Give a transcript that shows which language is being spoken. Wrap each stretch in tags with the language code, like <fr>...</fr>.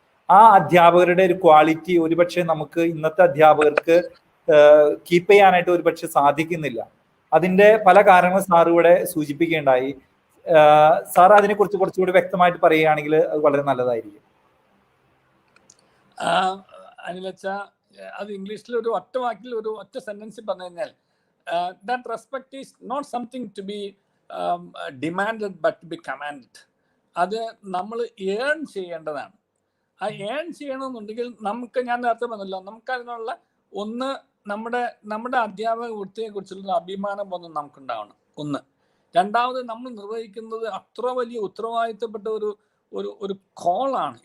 <ml>ആ അധ്യാപകരുടെ ഒരു ക്വാളിറ്റി ഒരുപക്ഷെ നമുക്ക് ഇന്നത്തെ അധ്യാപകർക്ക് കീപ്പ് ചെയ്യാനായിട്ട് ഒരുപക്ഷെ സാധിക്കുന്നില്ല. അതിന്റെ പല കാരണങ്ങൾ സാർ ഇവിടെ സൂചിപ്പിക്കുകയുണ്ടായി. സാർ അതിനെ കുറിച്ച് കുറച്ചുകൂടി വ്യക്തമായിട്ട് പറയുകയാണെങ്കിൽ അത് വളരെ നല്ലതായിരിക്കും. അനിലച്ച, അത് ഇംഗ്ലീഷിൽ ഒരു ഒറ്റ വാക്കിൽ ഒരു ഒറ്റ സെന്റൻസിൽ പറഞ്ഞു കഴിഞ്ഞാൽ,</ml> <en>that respect is not something to be demanded but to be commanded.</en> <ml>അത് നമ്മൾ ഏൺ ചെയ്യേണ്ടതാണ്. ആ ഏൺ ചെയ്യണമെന്നുണ്ടെങ്കിൽ നമുക്ക്, ഞാൻ നേരത്തെ പറഞ്ഞല്ലോ, നമുക്ക് അതിനുള്ള ഒന്ന് നമ്മുടെ അധ്യാപക വൃത്തിയെ കുറിച്ചുള്ള അഭിമാനം ഒന്നും നമുക്കുണ്ടാവണം. ഒന്ന്. രണ്ടാമത്, നമ്മൾ നിർവഹിക്കുന്നത് അത്ര വലിയ ഉത്തരവാദിത്തപ്പെട്ട ഒരു കോളാണ്.</ml>